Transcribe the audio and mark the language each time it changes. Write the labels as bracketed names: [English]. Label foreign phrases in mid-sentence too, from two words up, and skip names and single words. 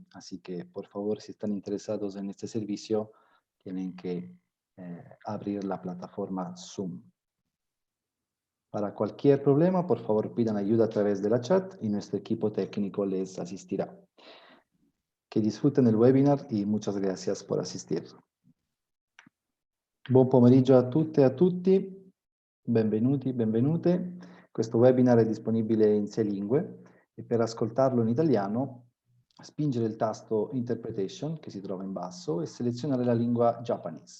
[Spanish] Así que, por favor, si están interesados en este servicio, tienen que abrir la plataforma Zoom. Para cualquier problema, por favor, pidan ayuda a través de la chat y nuestro equipo técnico les asistirá. Que disfruten el webinar y muchas gracias por asistir. [Italian] Buon pomeriggio a tutte e a tutti, benvenuti, benvenute. Questo webinar è disponibile in 6 lingue e per ascoltarlo in italiano spingere il tasto Interpretation che si trova in basso e selezionare la lingua Japanese.